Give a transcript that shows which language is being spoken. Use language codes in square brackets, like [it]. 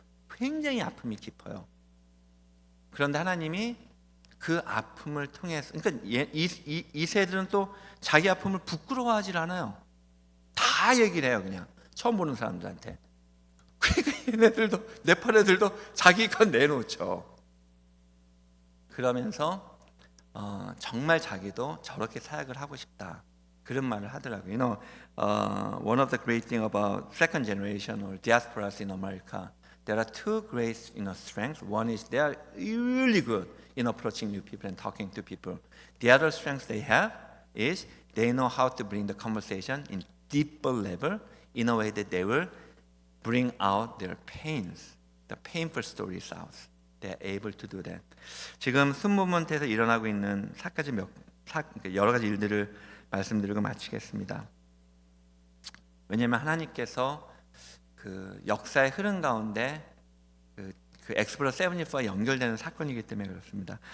[ko] 굉장히 아픔이 깊어요. 그런데 하나님이 그 아픔을 통해서, 그러니까 이 세들은 또 자기 아픔을 부끄러워하지 않아요. 다 얘기를 해요. 그냥 처음 보는 사람들한테. 그러니까 얘네들도, 네팔 애들도 자기 건 내놓죠. 그러면서 정말 자기도 저렇게 사역을 하고 싶다, 그런 말을 하더라고요. [en] One of the great thing about second generation or diasporas in America, there are two great strengths. One is they are really good in approaching new people and talking to people. The other strength they have is they know how to bring the conversation in deeper level in a way that they will bring out their pains, the painful stories out. They are able to do that. [ko] 지금 순모먼트에서 일어나고 있는 여러 가지 일들을 말씀드리고 마치겠습니다. 왜냐하면 하나님께서 그 역사의 흐름 가운데 그 엑스플로러 74와 연결되는 사건이기 때문에 그렇습니다.